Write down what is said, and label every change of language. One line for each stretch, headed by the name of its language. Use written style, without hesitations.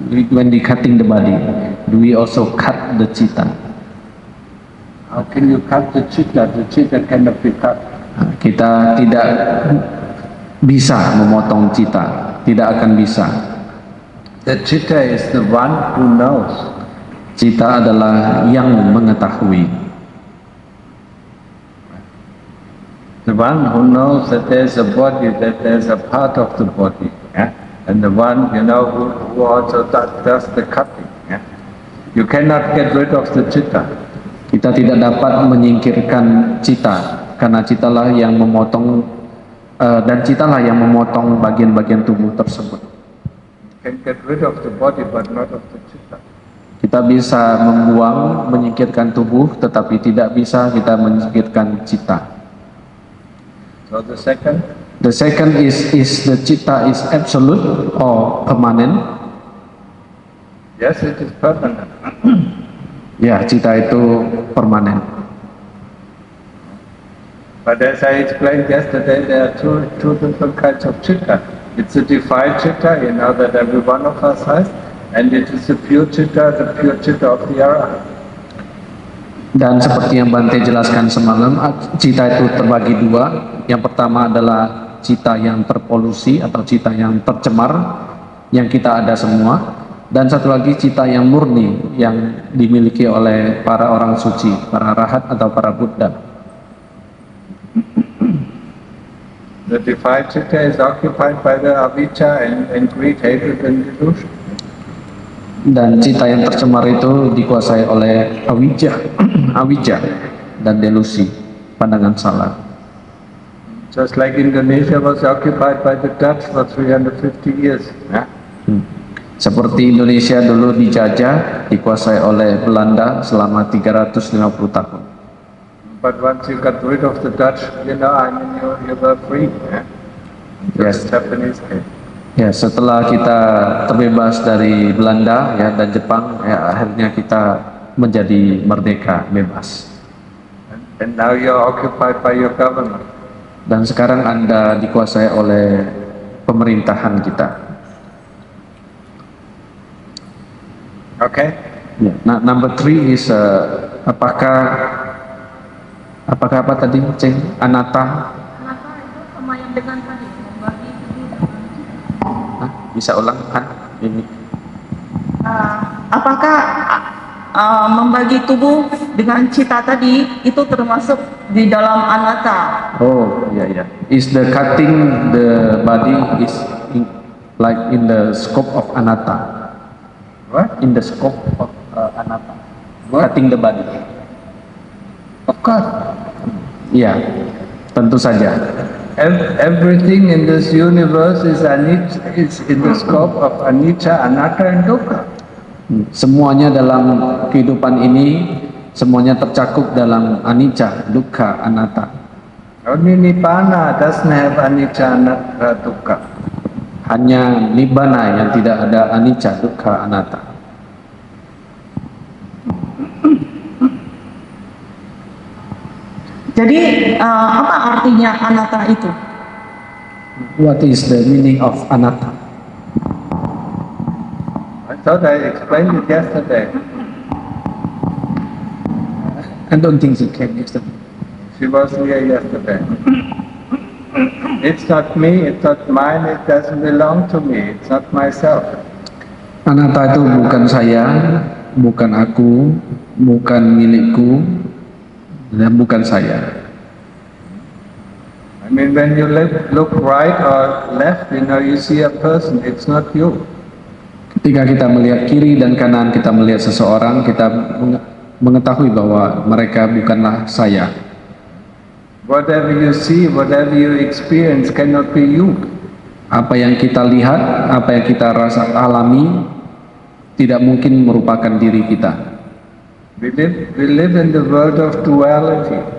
English: When we cutting the body, do we also cut the cita? How can you cut the chitta? The chitta cannot be cut.
Indonesian: Kita tidak bisa memotong cita, tidak akan bisa.
English: The chitta is the one who knows.
Indonesian: Cita adalah yang mengetahui.
English: The one who knows that there's a body, that there's a part of the body, yeah? And the one, who also does the cutting, yeah? You cannot get rid of the chitta.
Indonesian: Kita tidak dapat menyingkirkan cita, karena citalah yang memotong, dan citalah yang memotong bagian-bagian tubuh tersebut.
English: You can get rid of the body, but not of the chitta.
Indonesian: Kita bisa membuang, menyingkirkan tubuh, tetapi tidak bisa kita menyingkirkan cita.
English: So the second, is the cita is absolute or permanent? yes, it is permanent.
Indonesian: Ya, cita itu permanen.
English: But as I explained yesterday, there are two different kinds of chitta. It's a defiled chitta, that every one of us has, and it is the pure chitta of the Arahant.
Indonesian: Dan seperti yang Bante jelaskan semalam, cita itu terbagi dua. Yang pertama adalah cita yang terpolusi atau cita yang tercemar yang kita ada semua, dan satu lagi cita yang murni yang dimiliki oleh para orang suci, para rahat atau para Buddha.
English: The defiled citta is occupied by the avijja and greed, hatred and delusion.
Indonesian: Dan cita yang tercemar itu dikuasai oleh awija, awija dan delusi, pandangan salah.
English: Just like Indonesia was occupied by the Dutch for 350 years. Yeah?
Indonesian: Seperti Indonesia dulu dijajah, dikuasai oleh Belanda selama 350 tahun.
English: But once you got rid of the Dutch, you were free. Yeah? Yes. Just Japanese came.
Indonesian: Ya, setelah kita terbebas dari Belanda ya dan Jepang, ya akhirnya kita menjadi merdeka, bebas.
English: And now you're occupied by your government.
Indonesian: Dan sekarang Anda dikuasai oleh pemerintahan kita.
English: Okay?
Indonesian: Ya. Nah,
English: number 3 is
Indonesian: apakah apa tadi, Ceng? Anatta? Anatta itu sama yang dengan tadi, membagi tubuh. Hah? Bisa ulang kan? Ini. Apakah membagi tubuh dengan cita tadi itu termasuk di dalam anatta? Oh, ya ya.
English: Is the cutting the body is like in the scope of anatta? What? In the scope of anatta. What? Cutting the body. Of course.
Indonesian: Iya, tentu saja.
English: Everything in this universe is in the scope of anicca, anatta and dukkha.
Indonesian: Semuanya dalam kehidupan ini, semuanya tercakup dalam anicca, dukkha, anatta.
English: Only Nibbana doesn't have anicca, anatta, dukkha.
Indonesian: Hanya nibbana yang tidak ada anicca, dukkha, anatta. Jadi apa artinya anatta itu?
English: What is the meaning of anatta? I thought I explained it yesterday. I don't think she came yesterday. She was here yesterday. It's not me, it's not mine, it doesn't belong to me, it's not myself.
Indonesian: Anatta itu bukan saya, bukan aku, bukan milikku, dan bukan saya.
English: I mean, when you look right or left, you see a person, it's not you.
Indonesian: Ketika kita melihat kiri dan kanan, kita melihat seseorang, kita mengetahui bahwa mereka bukanlah saya.
English: Whatever you see, whatever you experience cannot be you.
Indonesian: Apa yang kita lihat, apa yang kita rasa alami, tidak mungkin merupakan diri kita.
English: We live in the world of duality.